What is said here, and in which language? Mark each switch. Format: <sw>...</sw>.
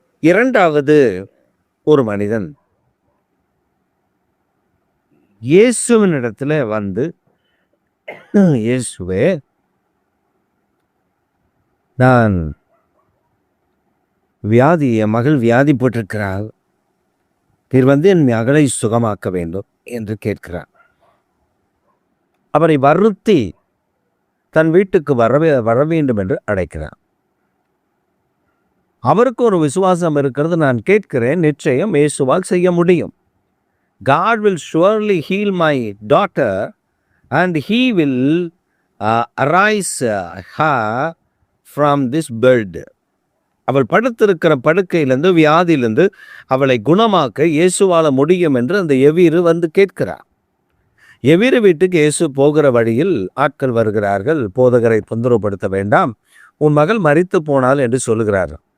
<ta>இரண்டாவது, ஒரு மனிதன் இயேசுவினிடத்தில் வந்து, இயேசுவே நான் என் மகள் வியாதி போட்டிருக்கிறாள், நீர் வந்து என் மகளை சுகமாக்க வேண்டும் என்று கேட்கிறார். அவரை வருத்தி தன் வீட்டுக்கு வர வேண்டும் என்று அழைக்கிறார். அவருக்கு ஒரு விசுவாசம் இருக்கிறது. நான் கேட்கிறேன், நிச்சயம் இயேசுவால் செய்ய முடியும்.</ta> <en>God will surely heal my daughter and he will arise her from this bed.</en> <ta>அவள் படுத்திருக்கிற படுக்கையிலிருந்து, வியாதியிலிருந்து அவளை குணமாக்க இயேசுவால முடியும் என்று அந்த எவீரு வந்து கேட்கிறார். எவீரு வீட்டுக்கு இயேசு போகிற வழியில் ஆட்கள் வருகிறார்கள். போதகரை தொந்தரவுப்படுத்த வேண்டாம், உன் மகள் மரித்து போனாள் என்று சொல்லுகிறார்.</ta>